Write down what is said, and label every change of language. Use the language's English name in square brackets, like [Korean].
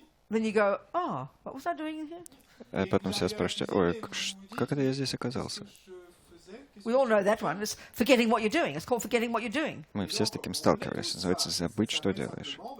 [English] Then you go, oh, what was I doing in here? [Russian] Потом себя спрашиваете, ой, как это я здесь оказался? [English] We all know that one. It's forgetting what you're doing. It's called forgetting what you're doing. [Russian] Мы все с таким сталкивались. Называется забыть, что делаешь.